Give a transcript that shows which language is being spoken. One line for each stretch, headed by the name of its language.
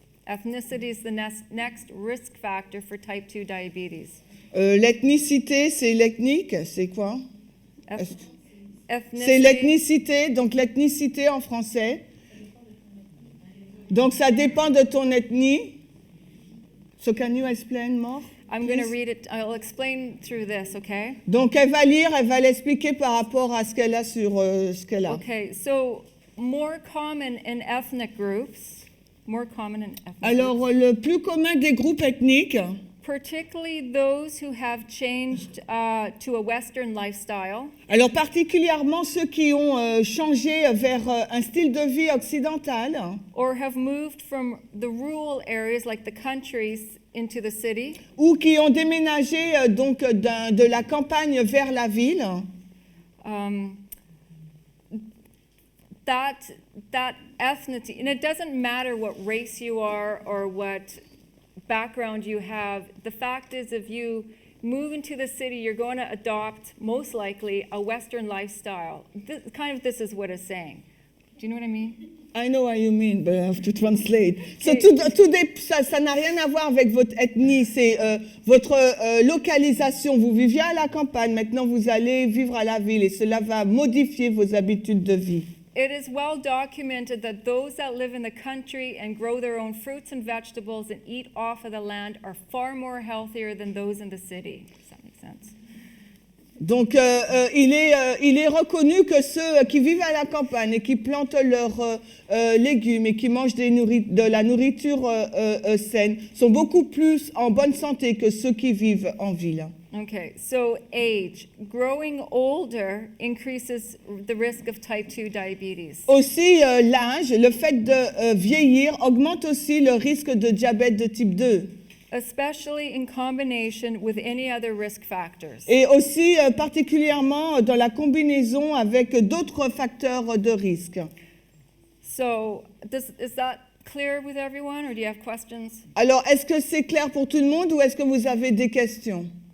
English: Ethnicity is the next risk factor for type 2 diabetes.
French: L'ethnicité, c'est l'ethnique, c'est quoi?
English: Ethnicity.
French: C'est l'ethnicité, donc l'ethnicité en français. Donc ça dépend de ton ethnie.
English: So can you explain more? I'm going to read it. I'll explain through this, okay?
French: Donc elle va lire, elle va l'expliquer par rapport à ce qu'elle a sur ce qu'elle a.
English: Okay, so more common in ethnic groups.
French: Alors le plus commun des groupes ethniques,
English: particularly those who have changed to a Western lifestyle.
French: Alors particulièrement ceux qui ont changé vers un style de vie occidental.
English: Or have moved from the rural areas like the countries into the city.
French: Ou qui ont déménagé donc de la campagne vers la ville.
English: That ethnicity, and it doesn't matter what race you are or what background you have. The fact is, if you move into the city, you're going to adopt, most likely, a Western lifestyle. This is what it's saying. Do you know what I mean? I know what you mean, but I have to translate.
French: So, ça n'a rien à voir avec votre ethnie, c'est votre localisation. Vous viviez à la campagne, maintenant vous allez vivre à la ville et cela va modifier vos habitudes de vie.
English: It is well documented that those that live in the country and grow their own fruits and vegetables and eat off of the land are far more healthier than those in the city. Does that make sense?
French: Donc, il est reconnu que ceux qui vivent à la campagne et qui plantent leurs légumes et qui mangent de la nourriture saine sont beaucoup plus en bonne santé que ceux qui vivent en ville.
English: Okay, so age. Growing older increases the risk of type 2 diabetes.
French: Aussi, l'âge, le fait de vieillir augmente aussi le risque de diabète de type 2.
English: Especially in combination with any other risk factors.
French: Et aussi particulièrement dans la combinaison avec d'autres facteurs de risque.
English: So, is that clear with everyone, or do you have questions?
French: Alors, est-ce que c'est clair pour tout le monde ou est-ce que vous avez des questions?